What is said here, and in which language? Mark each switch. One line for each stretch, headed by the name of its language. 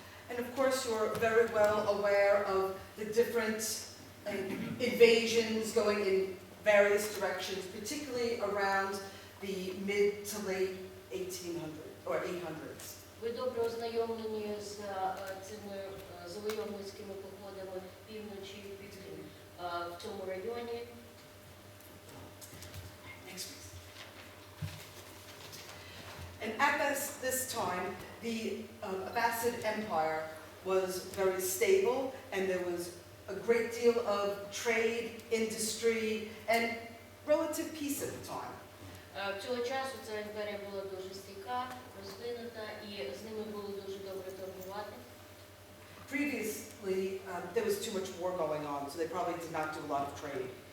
English: And of course, you're very well aware of the different invasions going in various directions, particularly around the mid to late 1800s or 800s.
Ukrainian: Ви добре ознайомлені з цими завойовницькими походами півночі в цьому районі.
English: And at this time, the Abbasid Empire was very stable, and there was a great deal of trade, industry, and relative peace at the time.
Ukrainian: Цього часу ця імперія була дуже стійка, розвинута, і з ними було дуже добре торгувати.
English: Previously, there was too much war going on, so they probably did not do a lot of trade.